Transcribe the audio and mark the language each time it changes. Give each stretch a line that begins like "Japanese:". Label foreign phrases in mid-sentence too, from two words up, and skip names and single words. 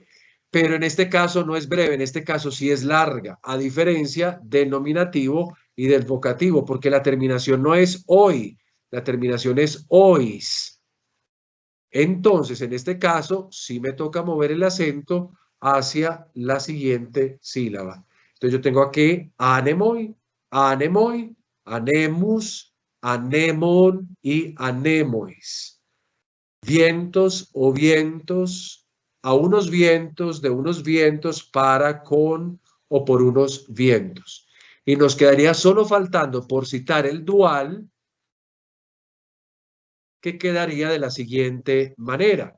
Spanish: Pero en este caso no es breve, en este caso sí es larga, a diferencia del nominativo y del vocativo, porque la terminación no es hoy, la terminación es ois. Entonces, en este caso, sí me toca mover el acento hacia la siguiente sílaba. Entonces, yo tengo aquí
Greek: anemoi, anemoi, anemus, anemon
Spanish: y
Greek: anemois.
Spanish: Vientos o vientos, a unos vientos, de unos vientos, para, con o por unos vientos. Y nos quedaría solo faltando por citar el dual, que quedaría de la siguiente manera.